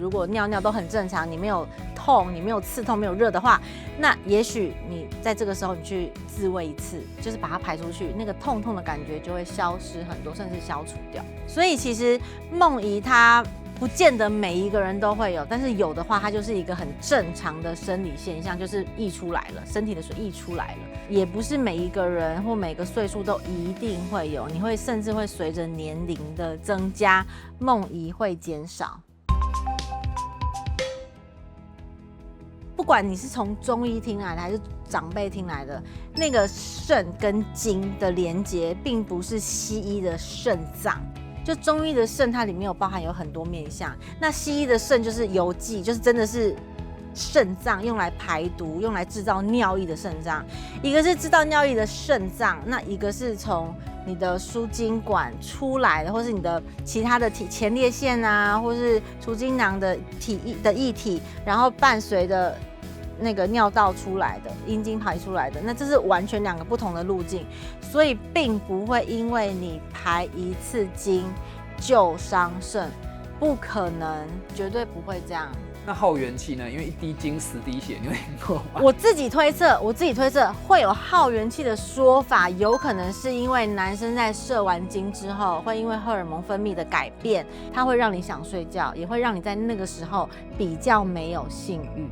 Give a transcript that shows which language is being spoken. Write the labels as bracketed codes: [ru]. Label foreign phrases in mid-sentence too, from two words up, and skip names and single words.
[zh] 如果尿尿都很正常，你沒有痛，你沒有刺痛，沒有熱的話，那也許你在這個時候你去自慰一次，就是把它排出去，那個痛痛的感覺就會消失很多，甚至消除掉。所以其實夢遺它不見得每一個人都會有，但是有的話，它就是一個很正常的生理現象，就是溢出來了，身體的水溢出来了。也不是每一個人或每個歲數都一定會有，你会甚至會隨着年齡的增加，夢遺會減少。不管你是從中醫聽來的還是長輩聽來的，那個腎跟精的連結，並不是西醫的腎臟。就中醫的腎，它裡面包含有很多面向。那西醫的腎就是郵寄，就是真的是腎臟，用來排毒、用來制造尿液的腎臟。一個是制造尿液的腎臟，那一個是從你的輸精管出來的，或是你的其他的前列腺啊，或是儲精囊的液體，然後伴隨的那個尿道出來的，陰茎排出來的，那這是完全兩個不同的路徑，所以並不會因為你排一次精就傷腎，不可能，絕對不会這樣。那耗元氣呢？因為一滴精10滴血，你有聽過嗎？我自己推測會有耗元氣的說法，有可能是因為男生在射完精之後，會因為荷爾蒙分泌的改變，它會讓你想睡覺，也會讓你在那個時候比較沒有性慾。